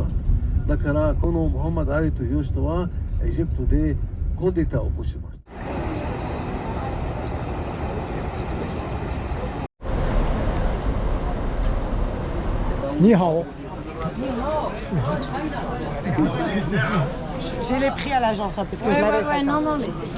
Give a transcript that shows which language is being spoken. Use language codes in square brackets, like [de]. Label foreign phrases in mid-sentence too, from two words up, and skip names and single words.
[ja] だからこのムハンマド・アリという人はエジプトでコーデタを起こしました。 [fr] 你好。J'ai les prix à l'agence, hein, parce que je l'avais fait. Non, non, mais